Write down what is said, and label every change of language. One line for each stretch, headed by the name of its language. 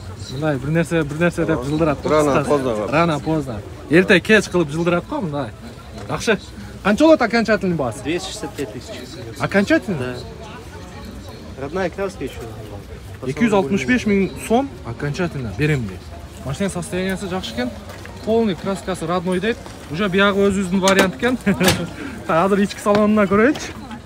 Kyrgyz: Мындай бир нерсе деп жылдырат.
Russian: Рано поздно.
Kyrgyz: Эрте кеч кылып жылдырат го мындай. Жакшы. Канча болот окончательный баасы?
Russian: 265 тысяч. Окончательный? Да. Родная краска еще.
Kyrgyz: 265 миң сом окончательно берем дейт. Машина состояниясы жакшы экен. Полный краскасы родной дейт. Уже биягы өзүбүздүн вариант экен. Азыр ички салонуна көрөйүчү.